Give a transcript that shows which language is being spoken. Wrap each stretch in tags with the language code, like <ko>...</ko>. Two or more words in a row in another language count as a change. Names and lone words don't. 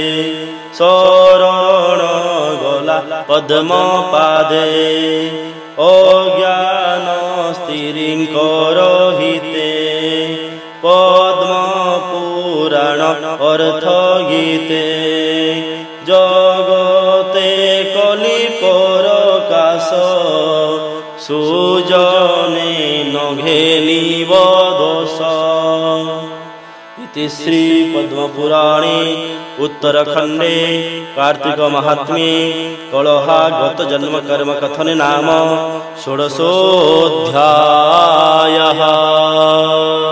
<or>ଶରଣ ଗଲା ପଦ୍ମ ପାଦେ ଅଜ୍ଞାନ ସ୍ତ୍ରୀଙ୍କର ହିତେ ପଦ୍ମ ପୁରାଣ ଅର୍ଥ ଗୀତେ ଜଗତେ କଲି ପରକାଶ ସୁଜନେ ନଘେନିବ ଦୋଷ।</or> <sa>इति श्री पद्मपुराणे उत्तरखंडे कार्तिक महात्म्ये कलहा गत जन्म कर्म कथने नाम षोडशोऽध्यायः।</sa>